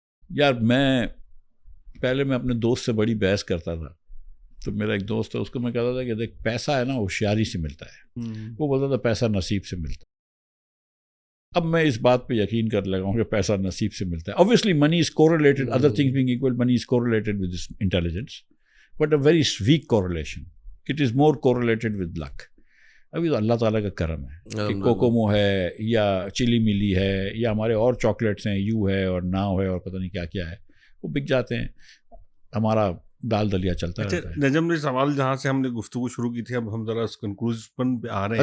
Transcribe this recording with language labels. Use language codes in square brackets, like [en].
[ur] یار میں اپنے دوست سے بڑی بحث کرتا تھا, تو میرا ایک دوست ہے, اس کو میں کہتا تھا کہ دیکھ پیسہ ہے نا ہوشیاری سے ملتا ہے, وہ بولتا تھا پیسہ نصیب سے ملتا ہے. اب میں اس بات پہ یقین کر لگا ہوں کہ پیسہ نصیب سے ملتا ہے. [en] obviously money is correlated, other things being equal, money is correlated with this intelligence, but a very weak correlation. It is more correlated with luck. [ur] ابھی تو اللہ تعالیٰ کا کرم ہے کہ کوکومو ہے یا چلی ملی ہے یا ہمارے اور چاکلیٹس ہیں, یو ہے اور ناؤ ہے اور پتہ نہیں کیا کیا ہے, وہ بک جاتے ہیں, ہمارا دال دلیا چلتا ہے. نجم نے سوال جہاں سے ہم نے گفتگو شروع کی تھی, اب ہم ذرا اس کنکلوژن پہ آ رہے ہیں.